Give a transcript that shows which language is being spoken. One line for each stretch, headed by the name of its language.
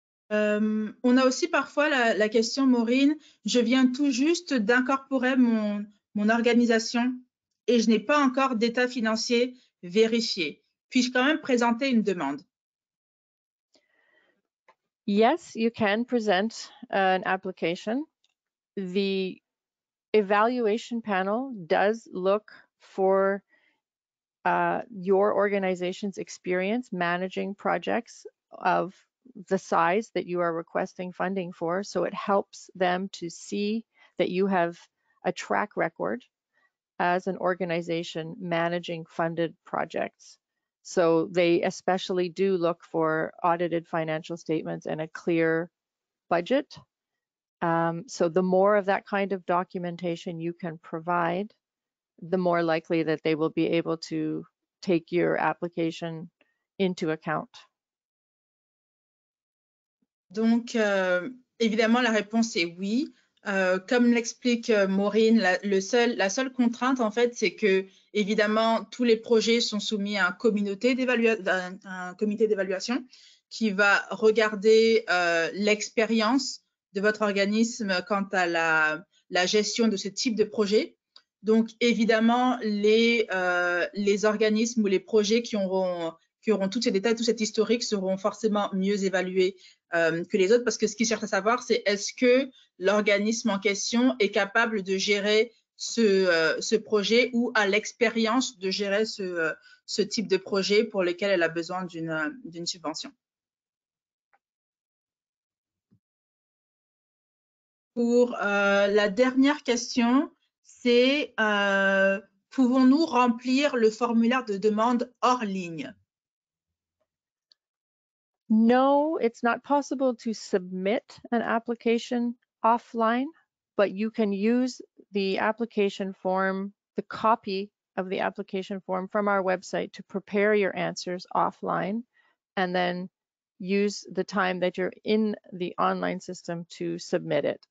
French: On a aussi parfois la question, Maureen, je viens tout juste d'incorporer mon organisation et je n'ai pas encore d'état financier vérifié. Puis-je quand même présenter une demande?
English: Yes, you can present an application. The evaluation panel does look for your organization's experience managing projects of the size that you are requesting funding for. So it helps them to see that you have a track record as an organization managing funded projects. So they especially do look for audited financial statements and a clear budget. So the more of that kind of documentation you can provide, the more likely that they will be able to take your application into account?
French: Donc, évidemment, la réponse est oui. Comme l'explique Maureen, la seule contrainte, en fait, c'est que, évidemment, tous les projets sont soumis à un comité d'évaluation qui va regarder l'expérience de votre organisme quant à la gestion de ce type de projet. Donc, évidemment, les organismes ou les projets qui auront tous ces détails, tout cet historique seront forcément mieux évalués que les autres, parce que ce qu'ils cherchent à savoir, c'est est-ce que l'organisme en question est capable de gérer ce projet ou a l'expérience de gérer ce type de projet pour lequel elle a besoin d'une subvention. Pour la dernière question, c'est pouvons-nous remplir le formulaire de demande hors ligne?
English: No, it's not possible to submit an application offline, but you can use the application form, the copy of the application form from our website to prepare your answers offline, and then use the time that you're in the online system to submit it.